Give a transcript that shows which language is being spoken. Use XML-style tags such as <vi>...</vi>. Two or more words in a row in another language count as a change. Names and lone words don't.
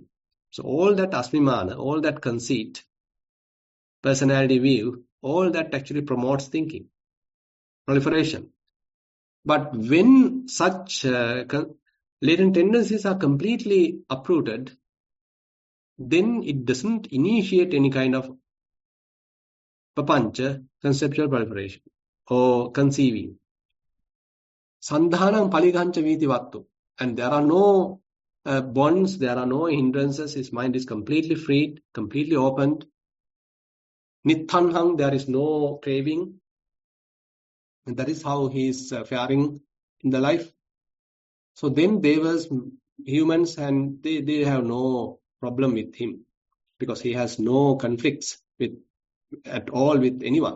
<en>So all that asmimana, all that conceit, personality view, all that actually promotes thinking, proliferation. But when such latent tendencies are completely uprooted, then it doesn't initiate any kind of papancha, conceptual proliferation, or conceiving.</en> <pi>Sandhanam paligancha viti vattu.</pi> <en>And there are no bonds, there are no hindrances. His mind is completely freed, completely opened. Nittanham, there is no craving. And that is how he is faring in the life. So then devas, humans, and they have no problem with him because he has no conflicts at all with anyone.</en>